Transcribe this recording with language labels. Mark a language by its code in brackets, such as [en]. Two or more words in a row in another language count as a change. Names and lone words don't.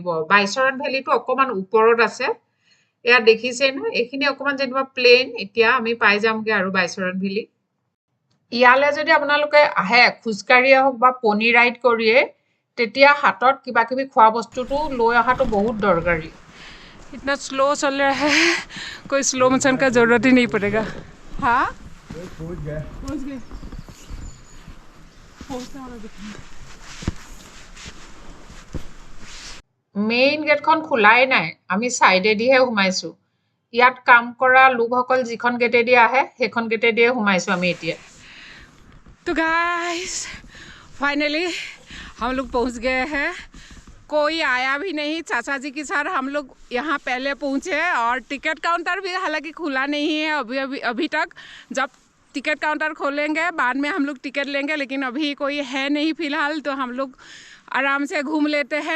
[as] বাইচৰণ ভেলীটো অকণমান ওপৰত আছে, এয়া দেখিছেই নহয়, এইখিনি অকণমান যেনিবা প্লেইন। এতিয়া আমি পাই যামগৈ আৰু বাইচৰণ ভেলী। ইয়ালৈ যদি আপোনালোকে আহে খোজকাঢ়িয়ে হওক বা [en] pony ride [as] কৰিয়ে, তেতিয়া হাতত কিবা কিবি খোৱা বস্তুটো লৈ অহাটো [hi] बहुत दरकारी। इतना स्लो चल रहा है, कोई [en] slow motion [hi] का जरूरत ही नहीं पड़ेगा। हाँ पहुँच गए। [en] main gateখন [as] খোলাই নাই, আমি চাইডেদিহে সোমাইছোঁ। ইয়াত কাম কৰা লোকসকল যিখন গেটেদি আহে সেইখন গেটেদিয়ে সোমাইছোঁ আমি এতিয়া। [hi] तो [en] guys finally [hi] हम लोग पहुंच गए हैं। कोई आया भी नहीं, चाचा जी के साथ हम लोग यहाँ पहले पहुँचे और [en] ticket counter [hi] भी हालांकि खुला नहीं है अभी तक। जब [en] ticket counter [hi] खोलेंगे बाद में हम लोग टिकट लेंगे, लेकिन अभी कोई है नहीं फ़िलहाल, तो हम लोग आराम से घूम लेते हैं।